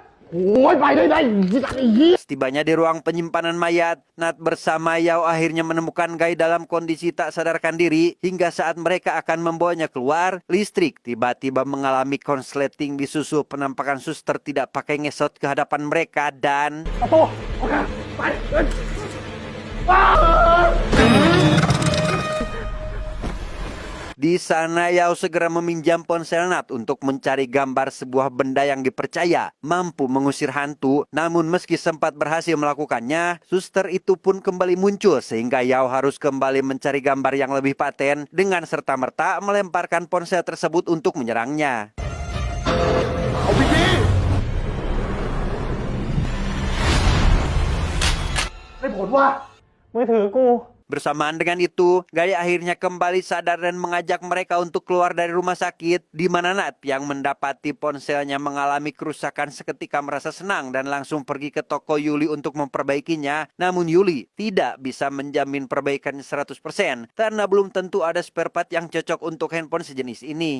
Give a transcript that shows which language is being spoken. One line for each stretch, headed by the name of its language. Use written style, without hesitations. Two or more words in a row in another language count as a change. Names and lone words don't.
Thai: โอ้ยไปได้ไอ้เหี้ย
Indonesian: Setibanya di ruang penyimpanan mayat, Nat bersama Yao akhirnya menemukan Gai dalam kondisi tak sadarkan diri. Hingga saat mereka akan membawanya keluar, listrik tiba-tiba mengalami konsleting disusul penampakan suster tidak pakai ngesot ke hadapan mereka dan...
Thai: ประตูโอเคไปเฮ้ยว้าว
Indonesian: Di sana Yao segera meminjam ponsel Nat untuk mencari gambar sebuah benda yang dipercaya mampu mengusir hantu. Namun meski sempat berhasil melakukannya, suster itu pun kembali muncul sehingga Yao harus kembali mencari gambar yang lebih paten dengan serta-merta melemparkan ponsel tersebut untuk menyerangnya.
Thai: เอาพี่พี่ได้ผลว่า มือถือกู
Indonesian: Bersamaan dengan itu, Gai akhirnya kembali sadar dan mengajak mereka untuk keluar dari rumah sakit, di mana Nat yang mendapati ponselnya mengalami kerusakan seketika merasa senang dan langsung pergi ke toko Yuli untuk memperbaikinya. Namun Yuli tidak bisa menjamin perbaikannya 100% karena belum tentu ada
English: spare part
Indonesian: yang cocok untuk handphone sejenis ini.